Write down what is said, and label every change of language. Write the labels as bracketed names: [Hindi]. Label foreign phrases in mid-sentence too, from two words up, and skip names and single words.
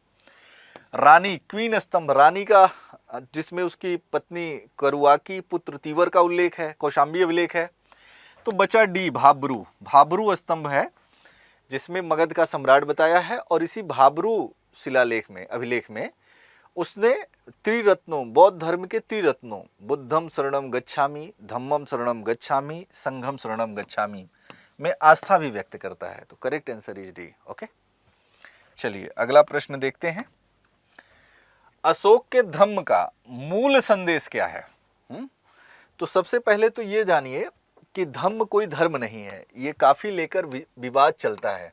[Hindi] रानी, क्वीन स्तंभ, रानी का जिसमें उसकी पत्नी करुआकी, पुत्र तीवर का उल्लेख है, कौशाम्बी अभिलेख है। तो बचा डी, भाब्रू। भाब्रू स्तंभ है जिसमें मगध का सम्राट बताया है। और इसी भाब्रू शिलालेख में, अभिलेख में, उसने त्रिरत्नों, बौद्ध धर्म के त्रिरत्नों, [Pali] बुद्धम शरणम गच्छामि, धम्मम शरणम गच्छामि, संघम शरणम गच्छामि [Hindi] में आस्था भी व्यक्त करता है। [English] तो correct answer is D. [Hindi] ओके, चलिए अगला प्रश्न देखते हैं। अशोक के धम्म का मूल संदेश क्या है? तो सबसे पहले तो ये जानिए कि धम्म कोई धर्म नहीं है, ये काफी लेकर विवाद चलता है।